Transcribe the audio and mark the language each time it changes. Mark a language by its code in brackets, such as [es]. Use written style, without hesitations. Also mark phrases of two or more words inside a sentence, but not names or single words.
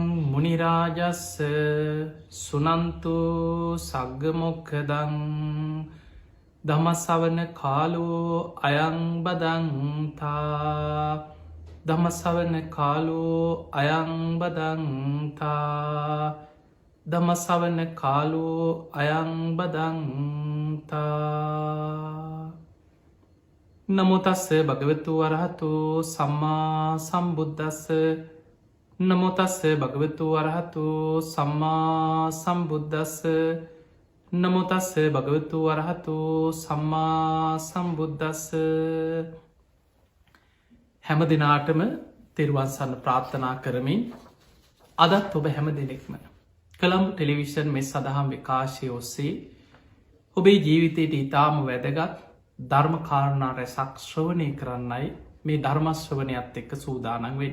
[pi] මුනිරාජස්ස සුනන්තු සග්ගමොක්ඛදං ධම්මස්සවන කාලෝ අයං බදන්තා ධම්මස්සවන කාලෝ අයං බදන්තා ධම්මස්සවන කාලෝ අයං බදන්තා. නමෝ තස්ස භගවතු වරහතු සම්මා සම්බුද්දස්ස. නමෝ තස්ස භගවතු වරහතු සම්මා සම්බුද්දස්ස. නමෝ තස්ස භගවතු වරහතු සම්මා සම්බුද්දස්ස. [si] හැම දිනාටම තෙරුවන් සරණ ප්‍රාර්ථනා කරමින් අදත් ඔබ හැම දෙනෙක්ම කළම්බ ටෙලිවිෂන් මෙ සඳහම් විකාශය ඔස්සේ ඔබේ ජීවිතයට ඉතාම වැදගත් ධර්මකාරණා රැසක් ශ්‍රවණය කරන්නයි මේ ධර්මශ්‍රවනයත් එක්ක සූදානන් වෙන්.